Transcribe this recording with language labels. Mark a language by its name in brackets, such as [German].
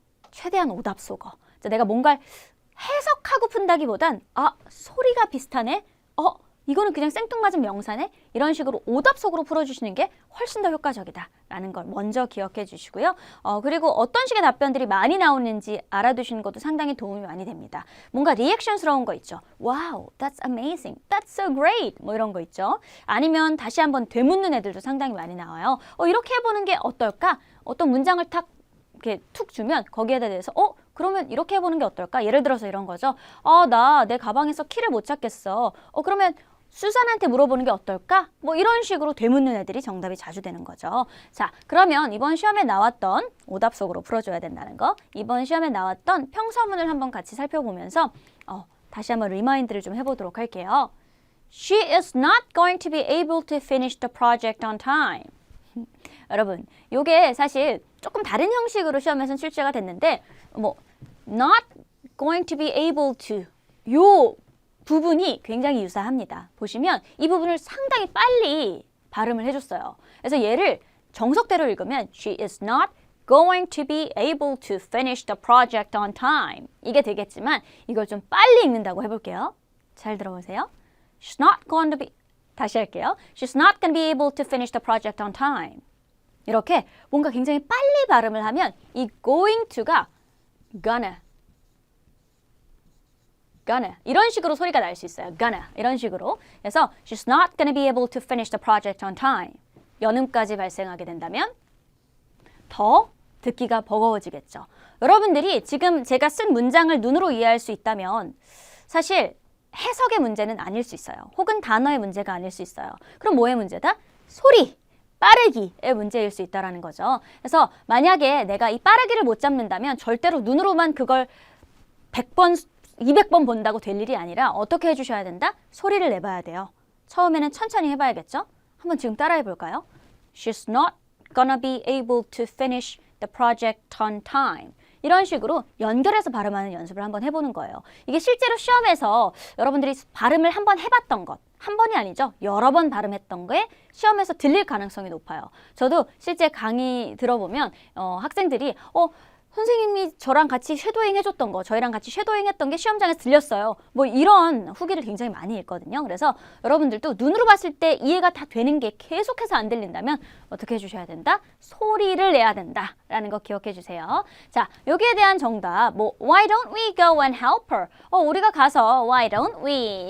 [Korean] 최대한 오답 속어. 내가 뭔가를 해석하고 푼다기보단 소리가 비슷하네? 이거는 그냥 생뚱맞은 명사네? 이런 식으로 오답 속으로 풀어주시는 게 훨씬 더 효과적이다라는 걸 먼저 기억해 주시고요. 그리고 어떤 식의 답변들이 많이 나오는지 알아두시는 것도 상당히 도움이 많이 됩니다. 뭔가 리액션스러운 거 있죠. [English] Wow, that's amazing, that's so great [Korean] 뭐 이런 거 있죠. 아니면 다시 한번 되묻는 애들도 상당히 많이 나와요. 이렇게 해보는 게 어떨까? 어떤 문장을 탁 이렇게 툭 주면 거기에 대해서 그러면 이렇게 해보는 게 어떨까? 예를 들어서 이런 거죠. 나 내 가방에서 키를 못 찾겠어. 그러면 수산한테 물어보는 게 어떨까? 뭐 이런 식으로 되묻는 애들이 정답이 자주 되는 거죠. 자, 그러면 이번 시험에 나왔던 오답 속으로 풀어줘야 된다는 거, 이번 시험에 나왔던 평서문을 한번 같이 살펴보면서 다시 한번 리마인드를 좀 해보도록 할게요. [English] She is not going to be able to finish the project on time. [Korean] 여러분, 이게 사실 조금 다른 형식으로 시험에서는 출제가 됐는데 [English] not going to be able to [Korean] 요 부분이 굉장히 유사합니다. 보시면 이 부분을 상당히 빨리 발음을 해줬어요. 그래서 얘를 정석대로 읽으면 [English] She is not going to be able to finish the project on time. [Korean] 이게 되겠지만 이걸 좀 빨리 읽는다고 해볼게요. 잘 들어보세요. [English] She's not going to be [Korean] 다시 할게요. [English] She's not going to be able to finish the project on time. [Korean] 이렇게 뭔가 굉장히 빨리 발음을 하면 이 going to가 gonna 이런 식으로 소리가 날 수 있어요. gonna 이런 식으로. [English] 그래서 she's not gonna be able to finish the project on time. [Korean] 연음까지 발생하게 된다면 더 듣기가 버거워지겠죠. 여러분들이 지금 제가 쓴 문장을 눈으로 이해할 수 있다면 사실 해석의 문제는 아닐 수 있어요. 혹은 단어의 문제가 아닐 수 있어요. 그럼 뭐의 문제다? 소리, 빠르기의 문제일 수 있다는 거죠. 그래서 만약에 내가 이 빠르기를 못 잡는다면 절대로 눈으로만 그걸 100번, 200번 본다고 될 일이 아니라 어떻게 해주셔야 된다? 소리를 내봐야 돼요. 처음에는 천천히 해봐야겠죠? 한번 지금 따라해 볼까요? [English] She's not gonna be able to finish the project on time. [Korean] 이런 식으로 연결해서 발음하는 연습을 한번 해보는 거예요. 이게 실제로 시험에서 여러분들이 발음을 한번 해봤던 것, 한 번이 아니죠. 여러 번 발음했던 게 시험에서 들릴 가능성이 높아요. 저도 실제 강의 들어보면 학생들이 선생님이 저랑 같이 쉐도잉 해줬던 거, 저희랑 같이 쉐도잉 했던 게 시험장에서 들렸어요. 뭐 이런 후기를 굉장히 많이 읽거든요. 그래서 여러분들도 눈으로 봤을 때 이해가 다 되는 게 계속해서 안 들린다면 어떻게 해주셔야 된다? 소리를 내야 된다라는 거 기억해 주세요. 자, 여기에 대한 정답, 뭐 [English] Why don't we go and help her? [Korean] 우리가 가서 [English] Why don't we?